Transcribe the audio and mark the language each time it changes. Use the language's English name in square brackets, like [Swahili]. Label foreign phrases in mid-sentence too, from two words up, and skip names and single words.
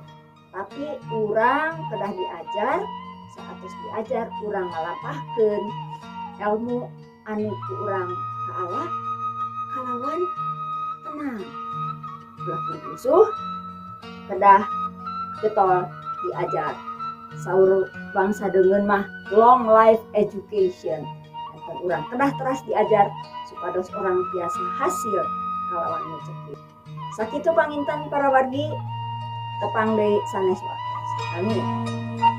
[Sundanese] Tapi urang kedah diajar, saatos diajar urang ngalampahkeun ilmu anu ku urang kaala kalawan tenang. Ulah busuh kedah getol diajar. Saur bangsa deungeun mah [English] long life education. [Sundanese] Enten urang kedah teras diajar supados orang biasa hasil kalawan mucekil. Sakitu panginten parawargi tepang deui sanes wae. Amin.